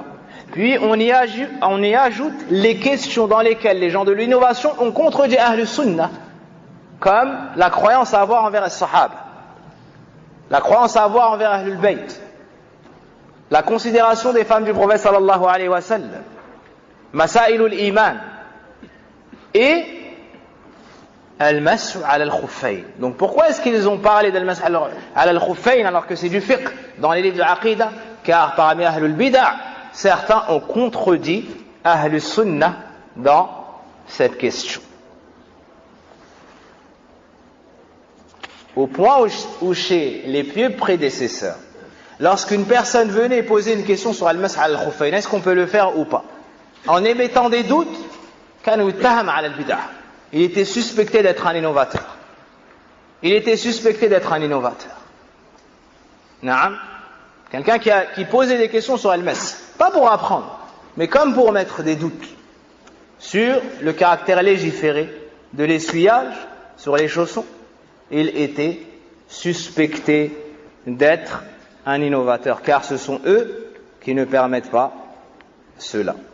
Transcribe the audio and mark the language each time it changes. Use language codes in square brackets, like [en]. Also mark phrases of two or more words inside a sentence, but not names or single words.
[fr] Puis on y ajoute les questions dans lesquelles les gens de l'innovation ont contredit [ar] أهل السنة, [fr] comme la croyance à avoir envers les Sahaba, la croyance à avoir envers [ar] أهل البيت, [fr] la considération des femmes du prophète [ar] صلى الله عليه وسلم, مسائل الإيمان [fr] et [ar] المسح على الخفين. [fr] Donc pourquoi est-ce qu'ils ont parlé d' [ar] المسح على الخفين [fr] alors que c'est du fiqh dans les livres de Aqida? Car parmi [ar] أهل البدعة, [fr] certains ont contredit [ar] أهل السنة [fr] dans cette question. Au point où chez les pieux prédécesseurs, lorsqu'une personne venait poser une question sur [ar] المسح على الخفين, [fr] est-ce qu'on peut le faire ou pas? En émettant des doutes, [ar] كانوا يتهم على البدع. [fr] Il était suspecté d'être un innovateur. Il était suspecté d'être un innovateur. Naam. Quelqu'un qui posait des questions sur Al-Mas, pas pour apprendre, mais comme pour mettre des doutes sur le caractère légiféré de l'essuyage sur les chaussons, il était suspecté d'être un innovateur, car ce sont eux qui ne permettent pas cela.